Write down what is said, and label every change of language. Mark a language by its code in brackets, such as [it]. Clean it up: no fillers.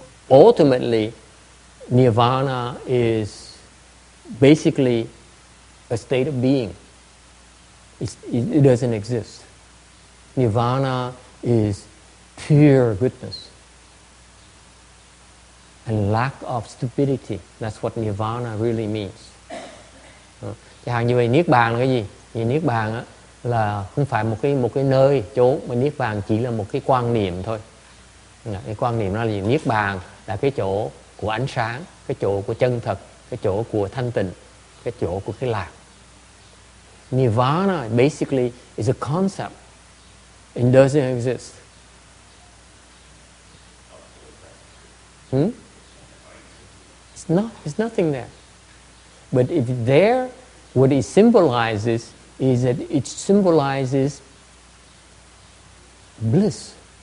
[en] Ultimately, Nirvana is basically a state of being. It doesn't exist. Nirvana is pure goodness and lack of stupidity. That's what Nirvana really means. [vi] Chẳng hạn như vậy, Niết Bàn là cái gì? Vì Niết Bàn á, là không phải một cái nơi chốn, mà Niết Bàn chỉ là một cái quan niệm thôi. Cái quan niệm đó là gì? Niết Bàn là cái chỗ của ánh sáng, cái chỗ của chân thật, cái chỗ của thanh tịnh, cái chỗ của cái lạc. [en] Nirvana basically is a concept. It doesn't exist. It's nothing there. But if there, what it symbolizes is that it symbolizes bliss.